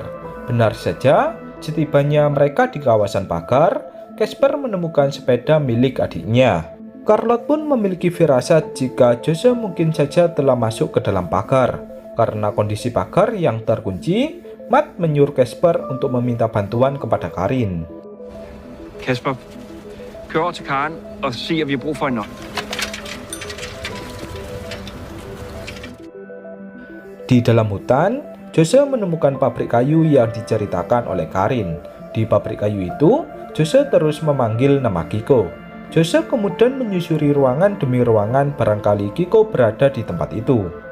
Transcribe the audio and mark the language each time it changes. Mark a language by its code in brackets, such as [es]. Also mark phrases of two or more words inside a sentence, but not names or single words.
[id] Benar saja, setibanya mereka di kawasan pagar, Casper menemukan sepeda milik adiknya. Charlotte pun memiliki firasat jika Jose mungkin saja telah masuk ke dalam pagar. Karena kondisi pagar yang terkunci, Matt menyuruh Casper untuk meminta bantuan kepada Karin. [da] Kasper, kør over til Karen og sig, at vi har brug for en nøgle. [id] Di dalam hutan, Jose menemukan pabrik kayu yang diceritakan oleh Karin. Di pabrik kayu itu, Jose terus memanggil nama Kiko. Jose kemudian menyusuri ruangan demi ruangan, barangkali Kiko berada di tempat itu.